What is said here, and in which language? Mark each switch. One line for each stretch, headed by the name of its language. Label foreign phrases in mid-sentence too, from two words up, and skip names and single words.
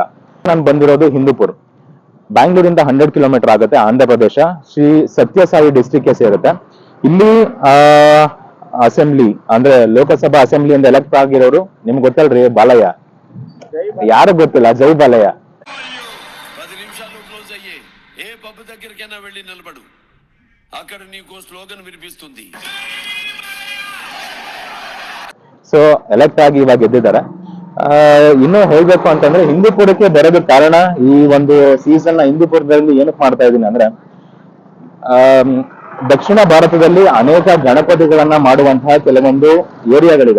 Kannada: ನಾನು ಬಂದಿರೋದು ಹಿಂದೂಪುರ್, ಬ್ಯಾಂಗ್ಳೂರಿಂದ 100 ಕಿಲೋಮೀಟರ್ ಆಗುತ್ತೆ, ಆಂಧ್ರ ಪ್ರದೇಶ. ಶ್ರೀ ಸತ್ಯಸಾಯಿ ಡಿಸ್ಟ್ರಿಕ್ಟ್ ಸೇರುತ್ತೆ. ಇಲ್ಲಿ ಅಸೆಂಬ್ಲಿ ಅಂದ್ರೆ ಲೋಕಸಭಾ ಅಸೆಂಬ್ಲಿಯಿಂದ ಎಲೆಕ್ಟ್ ಆಗಿರೋರು ನಿಮ್ಗೆ ಗೊತ್ತಲ್ರಿ, ಬಾಲಯ್ಯ. ಯಾರು ಗೊತ್ತಿಲ್ಲ, ಜೈ ಬಾಲಯ್ಯ.
Telugu: 10 నిమిషాలు క్లోజ్ అయ్యే ఏ పబ్ దగ్గరికైనా వెళ్ళి నిలబడు, అక్కడ నీకు స్లోగన్ వినిపిస్తుంది.
Kannada: ಸೊ ಎಲೆಕ್ಟ್ ಆಗಿ ಇವಾಗ ಗೆದ್ದಿದ್ದಾರೆ. ಇನ್ನು ಹೇಳ್ಬೇಕು ಅಂತಂದ್ರೆ ಹಿಂದೂಪುರಕ್ಕೆ ಬರೋದಕ್ಕೆ ಕಾರಣ, ಈ ಒಂದು ಸೀಸನ್ ನ ಹಿಂದೂಪುರದಲ್ಲಿ ಏನಕ್ಕೆ ಮಾಡ್ತಾ ಇದೀನಿ ಅಂದ್ರೆ, ದಕ್ಷಿಣ ಭಾರತದಲ್ಲಿ ಅನೇಕ ಗಣಪತಿಗಳನ್ನ ಮಾಡುವಂತಹ ಕೆಲವೊಂದು ಏರಿಯಾಗಳಿದೆ.